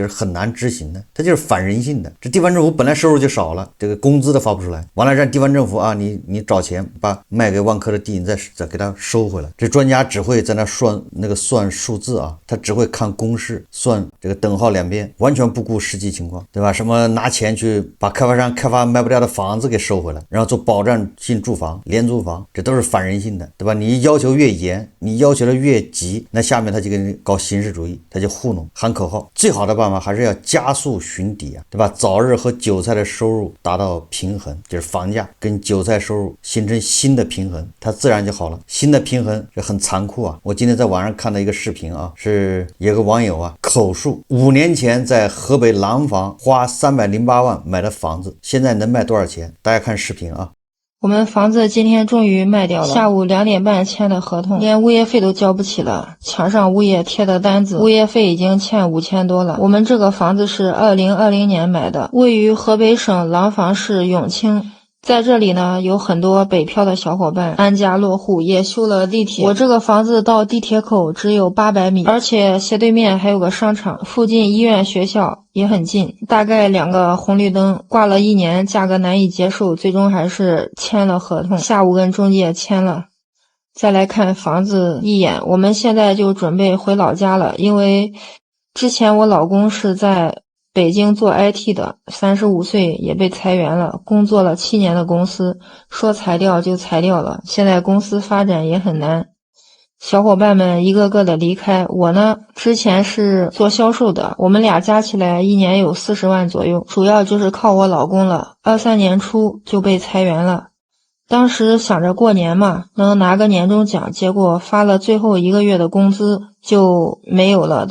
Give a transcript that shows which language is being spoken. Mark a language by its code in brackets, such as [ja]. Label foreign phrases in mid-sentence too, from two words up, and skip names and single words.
[zh] 就是很難執行的，他就是反人性的。這地方政府本來收入就少了，這個工資都发不出來，完了讓地方政府啊，你找錢把賣給萬科的地你再給他收回來。這專家只會在那算數字啊，他只會看公式，算這個等號兩邊，完全不顧實際情況，對吧？什麼拿錢去把開發商開發賣不掉的房子給收回來，然後做保障性住房、廉租房，這都是反人性的，对吧？你要求越嚴，你要求的越急，那下面他就给你搞形式主義，他就糊弄喊口號。最好的辦法還是要加速尋底啊，對吧？早日和韭菜的收入達到平衡，就是房價跟韭菜收入形成新的平衡，它自然就好了。新的平衡是很殘酷啊！我今天在網上看到一個視頻啊，是有個網友啊口述5年前在河北廊坊花308萬買的房子，現在能賣多少錢？大家看視頻啊。我們房子今天終於賣掉了，下午2點半簽的合同，連物業費都交不起了，牆上物業貼的單子，物業費已經欠5000多了。我們這個房子是2020年買的，位於河北省廊坊市永清。在這裡呢，有很多北漂的小伙伴安家落戶，也修了地鐵。我這個房子到地鐵口只有800米，而且斜對面還有個商場，附近醫院學校也很近，大概2個紅綠燈，掛了1年，價格難以接受，最終還是簽了合同，下午跟中介簽了。再來看房子一眼，我們現在就準備回老家了，因為之前我老公是在北京做 IT 的，35歲也被裁員了，工作了7年的公司，說裁掉就裁掉了，現在公司發展也很难，小伙伴們一個個的離開。我呢，之前是做銷售的，我們倆加起來1年有40萬左右，主要就是靠我老公了。23年初就被裁員了，當時想着過年嘛，能拿個年終獎，結果發了最後1個月的工資就沒有了。